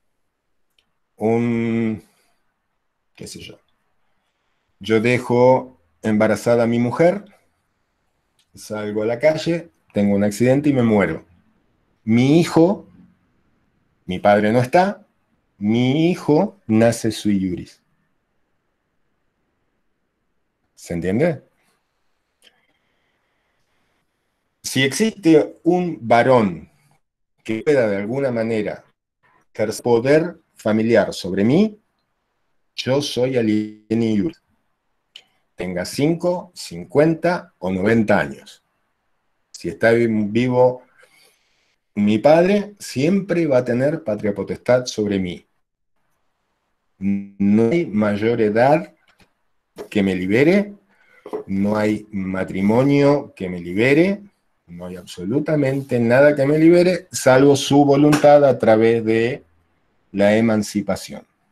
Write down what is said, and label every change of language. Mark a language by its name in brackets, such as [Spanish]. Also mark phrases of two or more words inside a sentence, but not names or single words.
[Spanish] Qué sé yo. Yo dejo embarazada mi mujer, salgo a la calle, tengo un accidente y me muero. Mi hijo, mi padre no está, mi hijo nace [Latin] sui iuris. [Spanish] ¿Se entiende? Si existe un varón que pueda de alguna manera ejercer poder familiar sobre mí, yo soy [Latin] alieni iuris. [Spanish] Tenga 5, 50 o 90 años. Si está vivo mi padre, siempre va a tener patria potestad sobre mí. No hay mayor edad que me libere, no hay matrimonio que me libere, no hay absolutamente nada que me libere, salvo su voluntad a través de la emancipación.